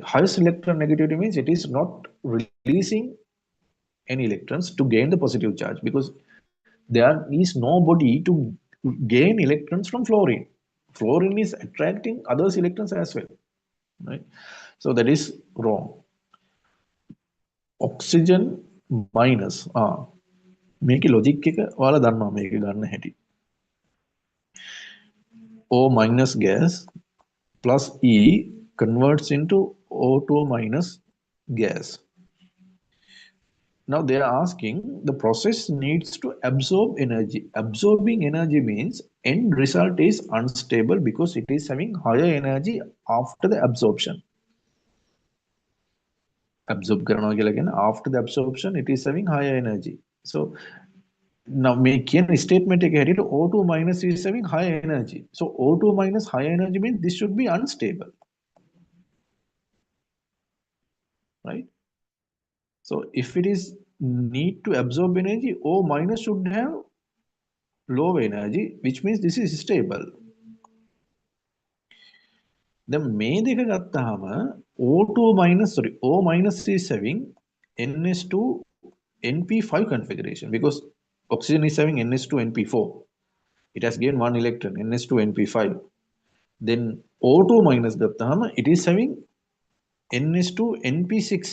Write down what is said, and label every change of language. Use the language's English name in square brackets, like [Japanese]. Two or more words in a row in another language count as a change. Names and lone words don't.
[English] Highest electron negativity means it is not releasing any electrons to gain the positive charge because there is nobody to gain electrons from fluorine. Fluorine is attracting others electrons as well, right? So that is wrong. Oxygen minus [Sinhala] මේකේ logic එක ඔයාලා දන්නවා මේක ගන්න හැටි. [English] O minus gas plus E converts into O2 minus gas. Now they are asking the process needs to absorb energy. Absorbing energy means end result is unstable because it is having higher energy after the absorption. [Sinhala] Absorb කරනවා කියලා කියන්නේ [English] after the absorption it is having higher energy. So now make a statement [Sinhala] එක හැටියට [English] O2 minus is having higher energy. So O2 minus higher energy means this should be unstable. Right? So if it is need to absorb energy, O minus should have low energy, which means this is stable. Then [Sinhala] මේ දෙක ගත්තාම [English] O2 minus, sorry, O minus is having NS2 NP5 configuration because oxygen is having NS2 NP4. It has gained 1 electron, NS2 NP5. Then O2 minus ගත්තාම it is having NS2 NP6.